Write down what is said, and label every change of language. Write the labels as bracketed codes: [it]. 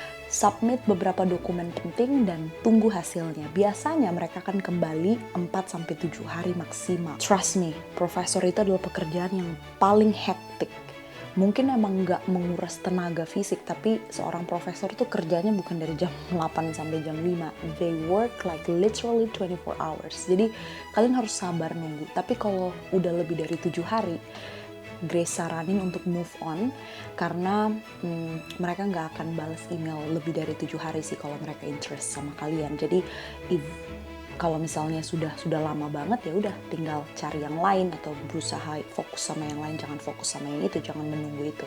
[id] Submit beberapa dokumen penting dan tunggu hasilnya. Biasanya mereka akan kembali 4-7 hari maksimal. [en] Trust me, [id] profesor itu adalah pekerjaan yang paling hektik. Mungkin emang nggak menguras tenaga fisik, tapi seorang profesor tuh kerjanya bukan dari jam 8 sampai jam 5. [en] They work like literally 24 hours. [id] Jadi kalian harus sabar nunggu. Tapi kalau udah lebih dari 7 hari, Grace saranin untuk move on, karena mereka nggak akan balas email lebih dari 7 hari sih kalau mereka interest sama kalian. Jadi kalau misalnya sudah lama banget, ya udah tinggal cari yang lain atau berusaha fokus sama yang lain, jangan fokus sama yang itu, jangan menunggu itu.